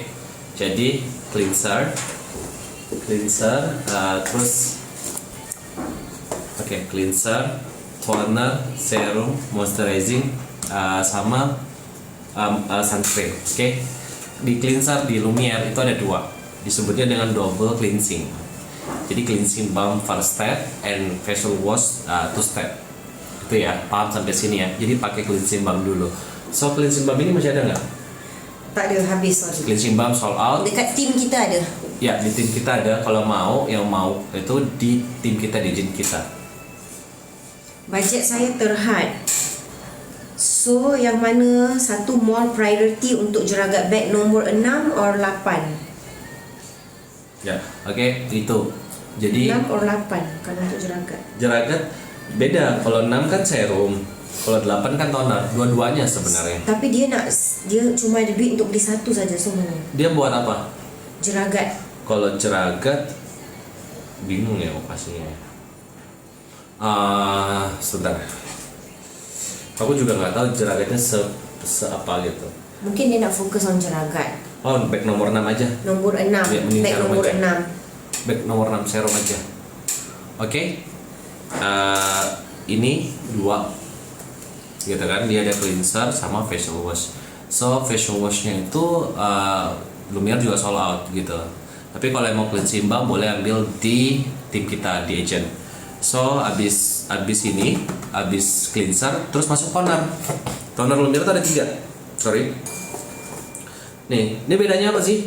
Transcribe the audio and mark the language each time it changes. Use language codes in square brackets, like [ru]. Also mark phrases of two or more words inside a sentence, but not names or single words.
[id] Jadi cleanser, terus [en] cleanser, toner, serum, moisturizing, [id] sama sunscreen. Oke. Di cleanser di Lumiere itu ada 2, disebutnya dengan [en] double cleansing. Jadi cleansing balm first step and facial wash two step. [id] Itu ya, paham sampai sini ya. Jadi pakai [en] cleansing balm [id] dulu. So [en] cleansing balm [id] ini masih ada nggak? [ms] Tak ada, habis, sorry. [en] Cleansing balm sold out. [ms] Dekat tim kita ada. [id] Ya, di tim kita ada. Kalau mau, yang mau itu di tim kita, di gym kita. [ms] Bajet saya terhad. So, yang mana satu [en] more priority [ms] untuk jeragat beg nombor 6 or 8? [id] Ya, oke, itu. Jadi [ms] 6 or 8 kalau untuk jeragat. [id] jeragat beda. Kalau 6 kan serum, kalau 8 kan toner. Dua-duanya sebenarnya. [ms] Tapi dia cuma ada duit untuk beli satu saja semua. Dia buat apa? Jeragat. [id] Kalau jeragat bingung ya operasinya. Sebentar. Aku juga nggak tahu jeragatnya se apa gitu. [ms] Mungkin dia nak fokus on jeragat. [id] Oh, bag nomor 6 aja. Nomor 6. Ya, mending [ms] Beg [id] serum nomor aja. 6. Bag nomor 6 serum aja. Oke. Ini 2. Gitu kan, dia ada cleanser sama facial wash. So [en] facial washnya [id] itu Lumiere juga [en] sold out [id] gitu. Tapi kalau yang mau [en] cleansing balm [id] boleh ambil di tim kita, di agent. So abis cleanser terus masuk toner. Toner Lumiere itu ada 3. Sorry. Nih, ini bedanya apa sih?